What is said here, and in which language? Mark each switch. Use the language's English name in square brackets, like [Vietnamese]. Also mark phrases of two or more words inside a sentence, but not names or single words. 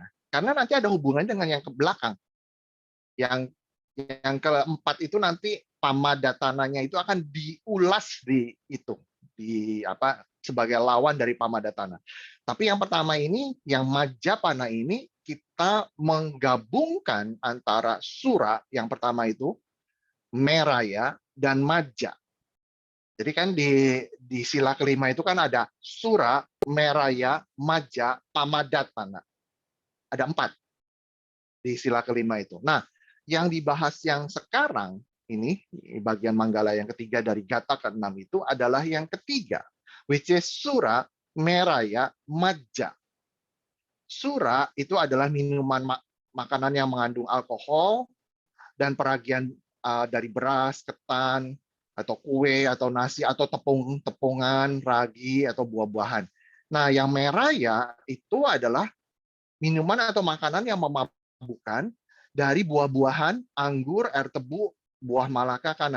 [Indonesian] Karena nanti ada hubungannya dengan yang ke belakang. Yang keempat itu nanti pamadatananya itu akan diulas di itu, di apa, sebagai lawan dari pamadatana. Tapi yang pertama ini, yang majapana ini, kita menggabungkan antara sura yang pertama itu, meraya, dan maja. Jadi kan di sila kelima itu kan ada sura, meraya, maja, pamadatana. Ada 4 di sila kelima itu. Nah, yang dibahas yang sekarang ini, bagian manggala yang ketiga dari gata ke-6 itu adalah yang ketiga, [English] which is sura, meraya, maja. [Indonesian] Sura itu adalah minuman makanan yang mengandung alkohol dan peragian dari beras, ketan, atau kue, atau nasi, atau tepung-tepungan, ragi, atau buah-buahan. Nah, yang meraya itu adalah minuman atau makanan yang memabukkan dari buah-buahan, anggur, air tebu, buah malaka, kana.